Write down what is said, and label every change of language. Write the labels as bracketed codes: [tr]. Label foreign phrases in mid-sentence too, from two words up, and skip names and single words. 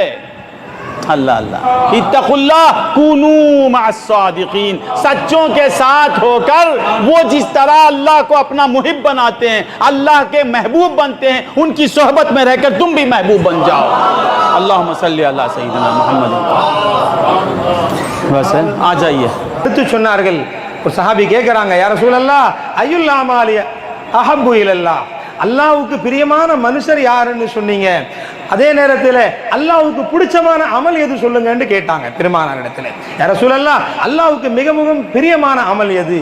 [ar] الله الله اتقوا الله كونوا مع الصادقين, [hi] सच्चों के साथ होकर वो जिस तरह अल्लाह को अपना मुहिब बनाते हैं, अल्लाह के महबूब बनते हैं, उनकी सोहबत में रहकर तुम भी महबूब बन जाओ। [ar] اللهم صل على سيدنا محمد. [hi] बस आ जाइए। [ta] சொன்னார்கள் ஒரு சஹாபி கேக்குறாங்க, [ar] يا رسول الله أي الأعمال أحب إلى الله, [ta] அல்லாஹ்வுக்கு பிரியமான மனுஷர் யாருன்னு சொன்னீங்க, அதே நேரத்தில் அல்லாஹ்வுக்கு பிடிச்சமான அமல் எது சொல்லுங்கன்னு கேட்டாங்க பெருமானார் இடத்துல. [ar] يا رسول الله [ta] அல்லாஹ்வுக்கு மிகவும் பிரியமான அமல் எது?